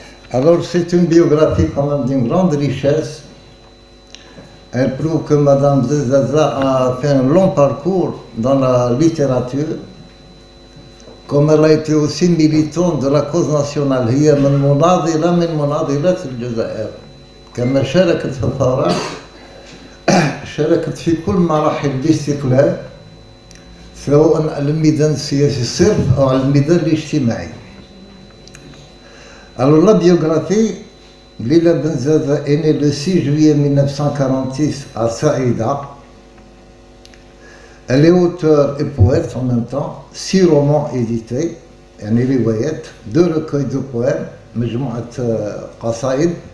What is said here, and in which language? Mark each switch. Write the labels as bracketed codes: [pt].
[fr] Alors c'est une biographie quand même d'une grande richesse. Elle prouve que Madame Benzaza a fait un long parcours dans la littérature, comme elle a été aussi militante de la cause nationale. [ar] هي من مناضلات الجزائر، كما شاركت في الثورة شاركت في كل مراحل الاستقلال، سواء على الميدان السياسي الصرف أو على الميدان الاجتماعي. [fr] Alors la biographie, Lila Benzaza est née le 6 juillet 1946 à Saïda. Elle est auteure et poète en même temps, 6 romans édités, [ar] يعني روايات، [fr] 2 recueils de poèmes, [ar] مجموعة قصائد.